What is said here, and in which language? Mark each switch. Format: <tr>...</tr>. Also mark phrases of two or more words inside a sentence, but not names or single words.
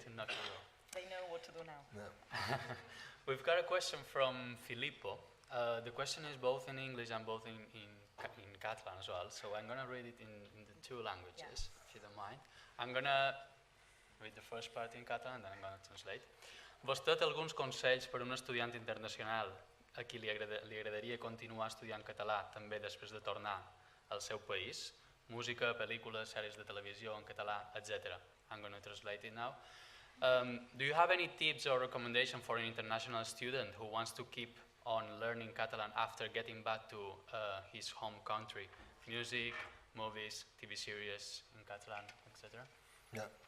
<en>They know what to do now. No. We've got a question from Filippo. The question is both in English and both in Catalan as well. So I'm going to read it in the two languages, if you don't mind. I'm going to read the first part in Catalan and then I'm going to translate.</en> <ca>Vostè té alguns consells per a un estudiant internacional a qui li agradaria continuar estudiant català també després de tornar al seu país? Música, pel·lícules, sèries de televisió en català, etc.</ca> <en>I'm going to translate it now. Do you have any tips or recommendation for an international student who wants to keep on learning Catalan after getting back to his home country? Music, movies, TV series in Catalan, etc. Yeah.</en>